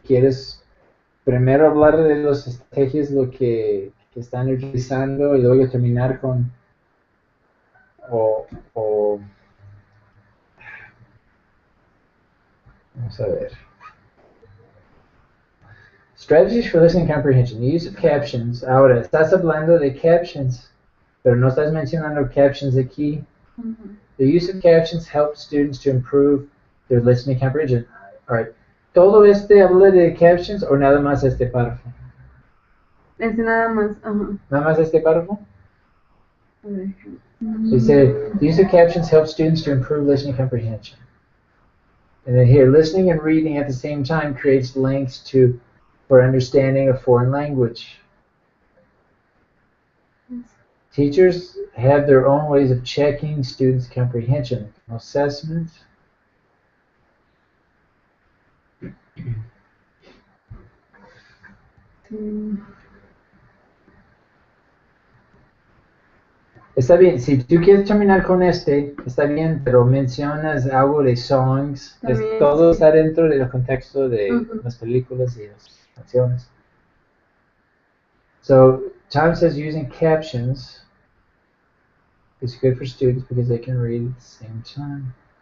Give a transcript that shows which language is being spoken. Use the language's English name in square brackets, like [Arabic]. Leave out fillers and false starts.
[Spanish] ¿Quieres primero hablar de las estrategias lo que están utilizando y luego terminar con o vamos a ver. [English] Strategies for listening comprehension. The use of captions. [Spanish] Ahora, estás hablando de captions, pero no estás mencionando captions aquí. Mhm. [English] The use of captions helps students to improve their listening comprehension. All right. [Spanish] ¿Todo este habla de captions o nada más este párrafo? Es nada más. Ajá. ¿Nada más este párrafo? A ver. Dice, [English] the use of captions helps students to improve listening comprehension. And then here, listening and reading at the same time creates links for understanding a foreign language. Teachers have their own ways of checking students' comprehension. Assessment. [Spanish] Está bien, si tú quieres terminar con este, está bien, pero mencionas algo de songs. También, todo está dentro del contexto de Ujú. las películas y las canciones. [English] So, Tom says using captions is good for students because they can read at the same time.